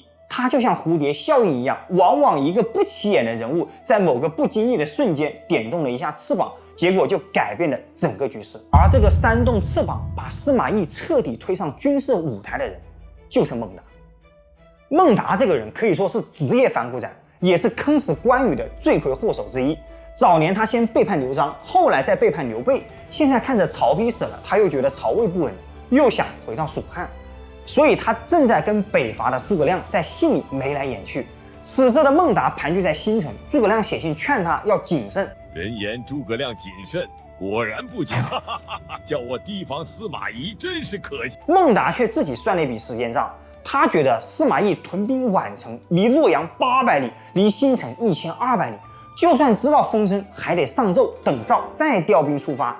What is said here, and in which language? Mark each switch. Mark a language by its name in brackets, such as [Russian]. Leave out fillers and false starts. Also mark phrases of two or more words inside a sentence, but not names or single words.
[Chinese] 它就像蝴蝶效應一樣，往往一個不起眼的人物，在某個不經意的瞬間點動了一下翅膀，結果就改變了整個局勢。而這個煽動翅膀，把司馬懿徹底推上軍事舞台的人，就是孟達。孟達這個人可以說是職業反骨仔，也是坑死關羽的罪魁禍首之一。早年他先背叛劉璋，後來再背叛刘備，現在看着曹丕死了，他又覺得曹魏不穩，又想回到蜀汉。所以他正在跟北伐的諸葛亮在信裡眉來眼去。此时的孟達盘踞在新城，諸葛亮寫信勸他要謹慎。人言諸葛亮謹慎，果然不假。叫我提防司馬懿，真是可惜。孟達卻自己算了一筆時間賬，他覺得司馬懿屯兵宛城，離洛陽800里，離新城1200里，就算知道風聲，還得上奏等召，再調兵出發。